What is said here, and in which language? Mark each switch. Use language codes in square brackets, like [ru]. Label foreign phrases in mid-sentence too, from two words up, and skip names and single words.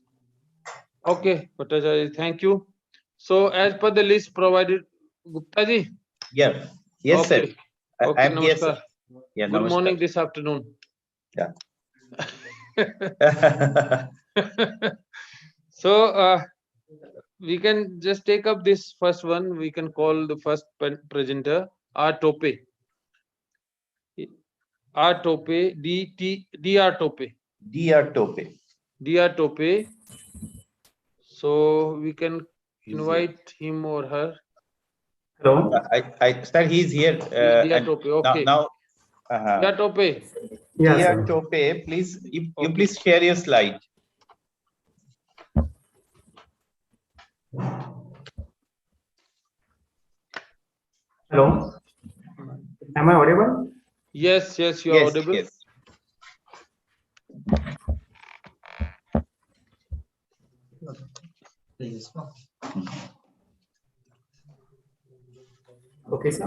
[en] Okay, Bhattacharya, thank you. So as per the list provided, Gupta ji? Yeah. Yes, okay. sir. Okay, I'm here, sir. namaskar. Yeah, Good namaskar. morning this afternoon. Yeah. So we can just take up this first one. We can call the first presenter R. Tope. R. Tope, Dr. Tope. Dr. Tope. Dr. Tope. So we can invite him or her. Hello. Sir, he's here. Dr. Tope. Okay. Now, Dr. Tope. Dr. Tope, please, you please share your slide. Hello. Am I audible? Yes, yes, you are audible. Yes. Okay, sir.